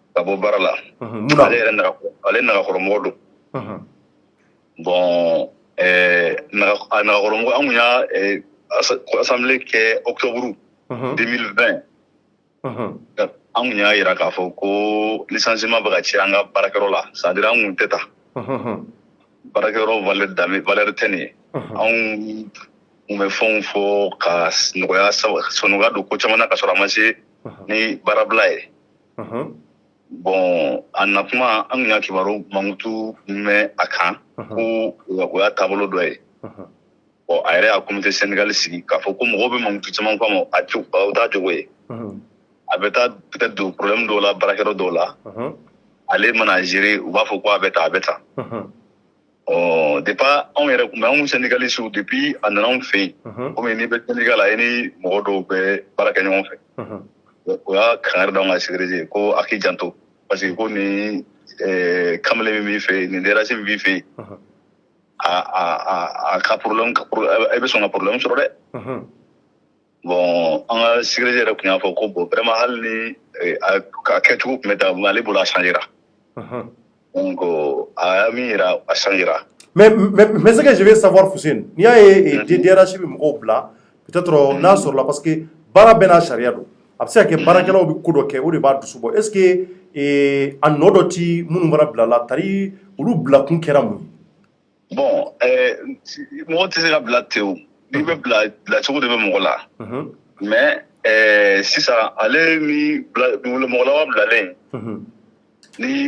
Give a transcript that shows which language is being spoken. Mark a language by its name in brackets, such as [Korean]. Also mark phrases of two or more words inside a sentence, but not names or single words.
[Bambara] ale nagakɔrɔmɔgɔ don bon a nagakɔrɔmɔgɔ an tun y'a assemblée kɛ octobre 2020 an tun y'a jira k'a fɔ ko licenciement bɛ ka ci an ka baarakɛyɔrɔ la [French] c'est à dire [Bambara] an tun tɛ ta baarakɛyɔrɔ valeur tɛ nin ye anw tun bɛ fɛnw fɔ ka nɔgɔya don ko caman na ka sɔrɔ a ma se ni baarabila ye bon a nakuma an tun y'a kibaru mankutu mɛn a kan ko o y'a taabolo dɔ ye bon a yɛrɛ y'a comité Sénégal sigi k'a fɔ ko mɔgɔw bɛ mankutu caman fɔ a ma o t'a jogo ye a bɛ taa peut-être don problème dɔw la baarakɛyɔrɔ dɔw la ale mana gérer u b'a fɔ ko a bɛ tan depuis anw yɛrɛ kun bɛ anw [French] syndicalistes depuis [Bambara] a nana anw fɛ yen komi n'i bɛ syndicat la i ni mɔgɔ dɔw bɛ baara kɛ ɲɔgɔn fɛ o y'a kangari d'anw ka secrétaire ko a k'i janto [French] parce que [Bambara] ko ni kamalen min b'i fɛ yen nin DRH min b'i fɛ yen a ka problème e bɛ sɔn ka problème sɔrɔ dɛ bon an ka secrétaire yɛrɛ tun y'a fɔ ko [French] bon vraiment [Bambara] hali ni a kɛcogo tun bɛ ta mais ale bolo a changera donc a y'a min yira a changera [French] mais ce que je veux savoir [Bambara] Fuseni n'i y'a ye DRH bɛ mɔgɔw bila peut-être n'a sɔrɔla [French] parce que [Bambara] baara bɛɛ n'a sariya don a bɛ se ka kɛ baarakɛlaw bɛ ko dɔ kɛ o de b'a dusu bɔ [French] est-ce que [Bambara] a nɔ dɔ ti minnu fana bila la tari olu bila kun kɛra mun ye bon mɔgɔ tɛ se ka bila ten o n'i bɛ bila cogo de bɛ mɔgɔ la mais sisan ale ni mɔgɔ laban bilalen ni